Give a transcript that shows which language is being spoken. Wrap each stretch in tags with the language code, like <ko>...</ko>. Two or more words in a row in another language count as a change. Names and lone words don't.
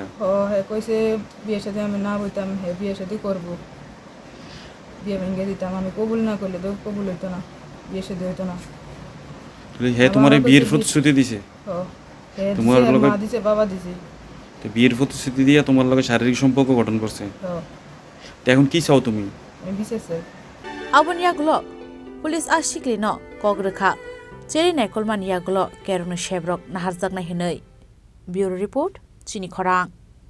<bn>হ্যাঁ কইছে বিয়ের সাথে আমি না বইতাম হ্যাঁ বিয়ের সাথে করবো বিয়ে ভেঙে দিতাম আমি কবুল না করলে তো কবুল হইতো না বিয়ের সাথে হইতো না হ্যাঁ তোমার বিয়ের প্রতিশ্রুতি দিছে? হ্যাঁ তোমার লগে মা দিছে বাবা দিছে তো বিয়ের প্রতিশ্রুতি দিয়ে তোমার লগে শারীরিক সম্পর্ক গঠন করছে তো এখন কি চাও তুমি? আমি বিচার চাই</bn> <trp>abon yagulo police ashikli no kogrekha cheri naikolmani yagulo kerone shebrok naharjaknai hwnwi</trp> <en>bureau report</en> <trp>Chini Khorang</trp>